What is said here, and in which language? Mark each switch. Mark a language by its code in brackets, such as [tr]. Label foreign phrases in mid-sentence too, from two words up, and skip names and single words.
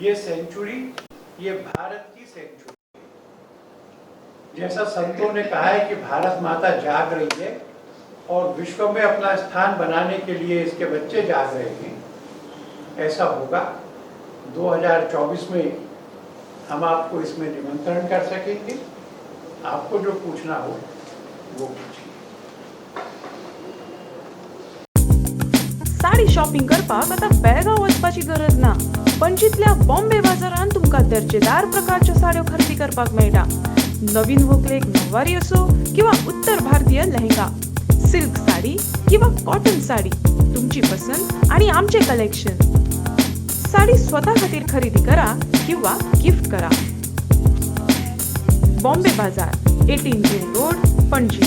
[hi] ये सेंचुरी, ये भारत की सेंचुरी। जैसा संतों ने कहा है कि भारत माता जाग रही है और विश्व में अपना स्थान बनाने के लिए इसके बच्चे जाग रहे हैं, ऐसा होगा। 2024 में हम आपको इसमें निमंत्रण कर सकेंगे। आपको जो पूछना हो वो पूछिए। [kok] साडी शॉपिंग करपाक आता बेळगांव वचपाची गरज ना। पणजीतल्या बॉम्बे बाजारात तुमका दर्जेदार प्रकारच्या साड्यो खरेदी करपाक मेळटा। नवीन व्हंकलेक नववारी असो किंवा उत्तर भारतीय लेहंगा, सिल्क साडी किंवा कॉटन साडी, तुमची पसंत आणि आमचे कलेक्शन। साडी स्वतः खातीर खरेदी करा किंवा गिफ्ट करा। बॉम्बे बाजार, 18 रिंग रोड, पणजी।